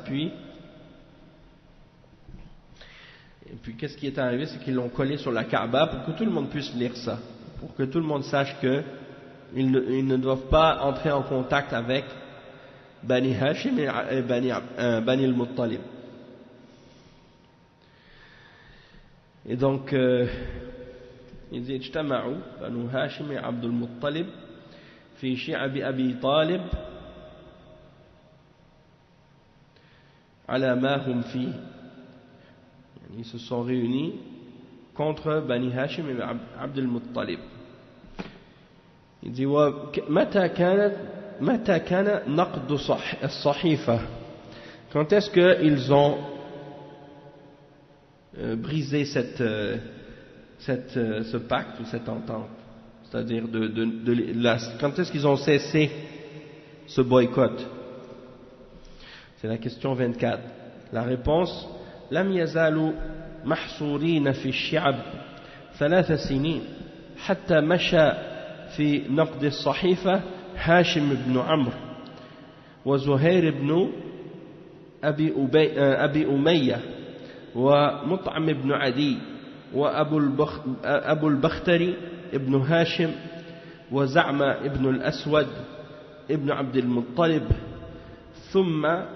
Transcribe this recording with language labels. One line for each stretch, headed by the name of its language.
French: Puis qu'est-ce qui est arrivé? C'est qu'ils l'ont collé sur la Kaaba pour que tout le monde puisse lire ça, pour que tout le monde sache qu'ils ne doivent pas entrer en contact avec Bani Hashim et Bani al-Muttalib. Et donc il dit
Arabic: اجتمعوا بنو هاشم عبد المطلب في شعب أبي طالب على ما هم فيه.
French: Ils se sont réunis contre Bani Hashim et Abd al-Muttalib. Il dit
Arabic: متى كان نقض الصحيفة.
French: Quand est-ce qu'ils ont brisé ce pacte ou cette entente, c'est-à-dire quand est-ce qu'ils ont cessé ce boycott? C'est la question 24. La réponse:
Arabic: لم يزالوا محصورين في الشعب 3 سنين. حتى مشى في نقد الصحيفة هاشم بن عمرو وزهير بن أبي أمية ومطعم بن عدي وأبو البختري ابن هاشم وزعم ابن الأسود ابن عبد المطلب ثم